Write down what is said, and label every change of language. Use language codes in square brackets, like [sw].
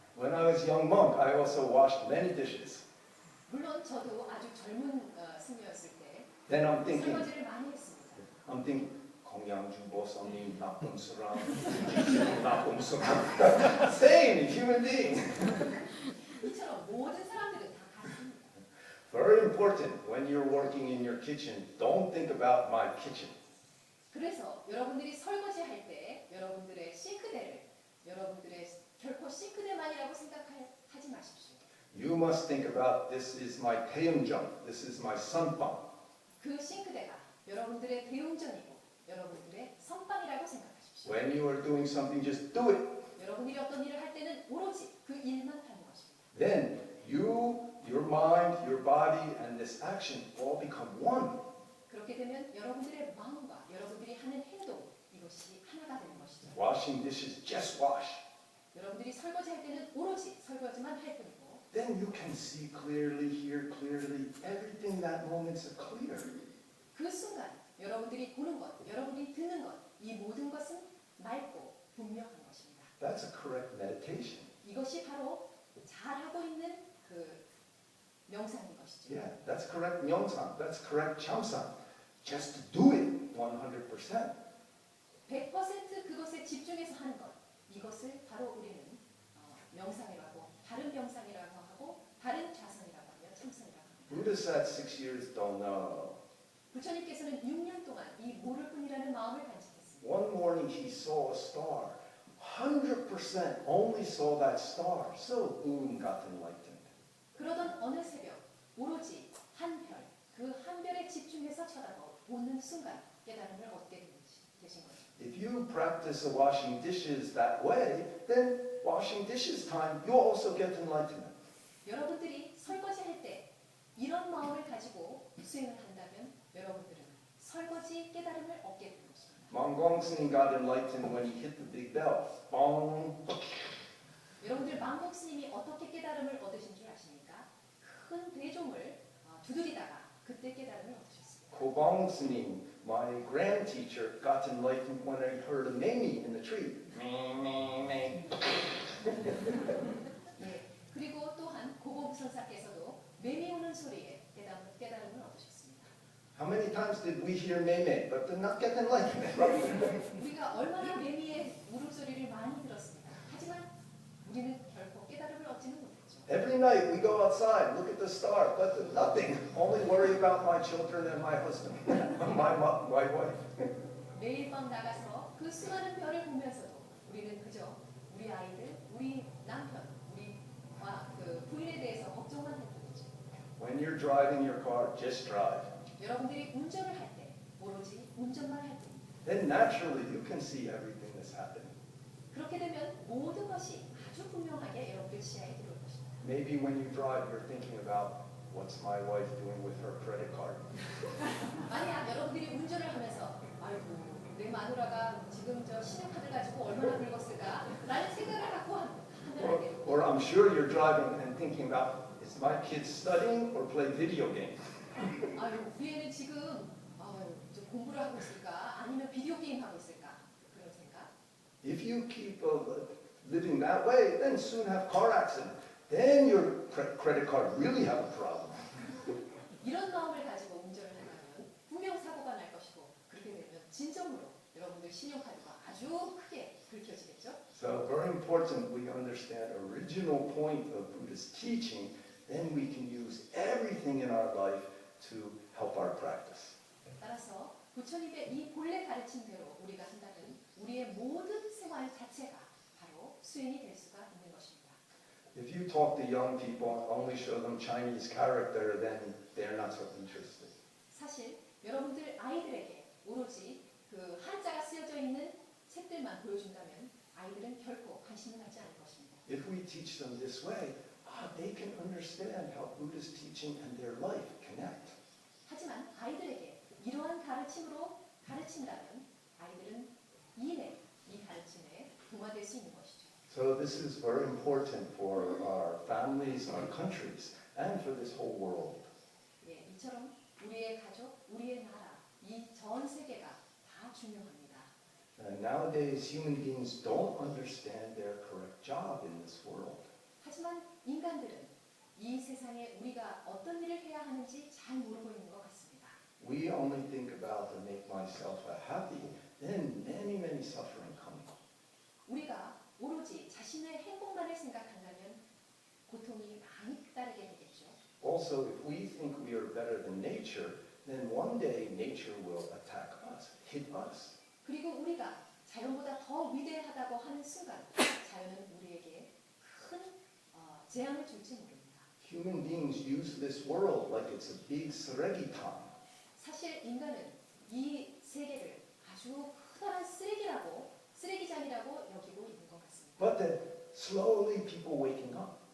[en] When I was a young monk, I also washed many dishes. [ko] 물론 저도 아주 젊은 스님이었을 때 [en] Then I'm thinking, [ko] 설거지를 많이 했습니다. 공양주 보살님 나쁜 사람, 나쁜 사람. [en] Same human being. [ko] 이처럼 모든 사람들은 다 같습니다. [en] Very important when you're working in your kitchen. Don't think about my kitchen. [ko] 그래서 여러분들이 설거지할 때 여러분들의 싱크대를 여러분들의 결코 싱크대만이라고 생각하지 마십시오. [en] You must think about this is my taeyeonjeong. This is my sunbang. [ko] 그 싱크대가 여러분들의 대웅전이고 여러분들의 선방이라고 생각하십시오. [en] When you are doing something, just do it. [ko] 여러분들이 어떤 일을 할 때는 오로지 그 일만 하는 것입니다. [en] Then you, your mind, your body, and this action all become one. [ko] 그렇게 되면 여러분들의 마음과 여러분들이 하는 행동 이것이 하나가 되는 것이죠. [en] Washing dishes, just wash. [ko] 여러분들이 설거지할 때는 오로지 설거지만 할 뿐이고 [en] Then you can see clearly, hear clearly. Everything that moment's clear. [ko] 그 순간 여러분들이 보는 것, 여러분들이 듣는 것, 이 모든 것은 맑고 분명한 것입니다. [en] That's a correct meditation. [ko] 이것이 바로 잘하고 있는 그 명상인 것이죠. [en] Yeah, that's correct myeongsang. That's correct chamsang. Just do it 100%. [ko] 100% 그것에 집중해서 하는 것, 이것을 바로 우리는 명상이라고 하고 바른 명상이라고 하고 바른 좌선이라고 하며 참선이라고 합니다. [en] Buddha said 6 years don't know. [ko] 부처님께서는 6년 동안 이 모를 뿐이라는 마음을 간직했습니다. [en] One morning he saw a star. 100% only saw that star. So got enlightened. [ko] 그러던 어느 새벽 오로지 한 별, 그 한 별에 집중해서 쳐다보는 순간 깨달음을 얻게 되신 거죠. [en] If you practice washing dishes that way, then washing dishes time, you'll also get enlightenment. [ko] 여러분들이 설거지할 때 이런 마음을 가지고 수행을 한다면 여러분들은 설거지 깨달음을 얻게 되는 것입니다. [en] Manggong Singh got enlightened when he hit the big bell. Bong. [ko] 여러분들 망복 스님이 어떻게 깨달음을 얻으신 줄 아십니까? 큰 대종을 두드리다가 그때 깨달음을 얻으셨습니다. [en] Kobong Singh, my grand teacher, got enlightened when I heard a mamie in the tree. [ko] 네. 그리고 또한 고보부선사께서도 매미 우는 소리에 깨달음을 얻으셨습니다. [en] How many times did we hear meme but did not get enlightenment? [ko] 우리가 얼마나 매미의 울음소리를 많이 들었습니다. 하지만 우리는 결코 깨달음을 얻지는 못했죠. [en] Every night we go outside, look at the star, but nothing. Only worry about my children and my husband, my wife. [ko] 매일 밤 나가서 그 수많은 별을 보면서도 우리는 그저 우리 아이들, 우리 남편, 우리와 그 부인에 대해서 걱정만 할 뿐이죠. [en] When you're driving your car, just drive. [ko] 여러분들이 운전을 할 때 오로지 운전만 할 뿐입니다. [en] Then naturally you can see everything that's happening. [ko] 그렇게 되면 모든 것이 아주 분명하게 여러분들 시야에 들어올 것입니다. [en] Maybe when you drive, you're thinking about what's my wife doing with her credit card. [ko] 만약 여러분들이 운전을 하면서 아이고 내 마누라가 지금 저 신용카드 가지고 얼마나 긁었을까 라는 생각을 갖고 하면 안 돼요. [en] Or I'm sure you're driving and thinking about, is my kid studying or play video game? [ko] 아유 우리 애는 지금 좀 공부를 하고 있을까 아니면 비디오 게임 하고 있을까 그런 생각. [en] If you keep living that way, then soon have car accident. Then your credit card really have a problem. [ko] 이런 마음을 가지고 운전을 한다면 분명 사고가 날 것이고 그렇게 되면 진정으로 여러분들 신용카드가 아주 크게 긁혀지겠죠. [en] So very important we understand original point of Buddha's teaching. Then we can use everything in our life to help our practice. [ko] 따라서 부처님의 이 본래 가르침대로 우리가 한다면 우리의 모든 생활 자체가 바로 수행이 될 수가 있는 것입니다. [en] If you talk to young people and only show them Chinese character, then they're not so interested. [ko] 사실 여러분들 아이들에게 오로지 그 한자가 쓰여져 있는 책들만 보여준다면 아이들은 결코 관심을 갖지 않을 것입니다. [en] If we teach them this way, they can understand how Buddha's teaching and their life connect. [ko] 하지만 아이들에게 이러한 가르침으로 가르친다면 아이들은 이 가르침에 동화될 수 있는 것이죠. [en] So this is very important for our families, our countries, and for this whole world. [ko] 예, 이처럼 우리의 가족, 우리의 나라, 이 전 세계가 다 중요합니다. [en] And And nowadays, human beings don't understand their correct job in this world. [ko] 하지만 인간들은 이 세상에 우리가 어떤 일을 해야 하는지 잘 모르고 있는 것 같습니다. [en] We only think about to make myself happy, then many suffering come. [ko] 우리가 오로지 자신의 행복만을 생각한다면 고통이 많이 따르게 되겠죠. [en] Also, if we think we are better than nature, then one day nature will attack us, hit us. [ko] 그리고 우리가 자연보다 더 위대하다고 하는 순간 자연은 우리에게 큰 재앙을 줄지 모릅니다. [en] Human beings use this world like it's a big 쓰레기통. [ko] 사실 인간은 이 세계를 아주 커다란 쓰레기장이라고 여기고 있는 것 같습니다. [en] But then slowly people waking up.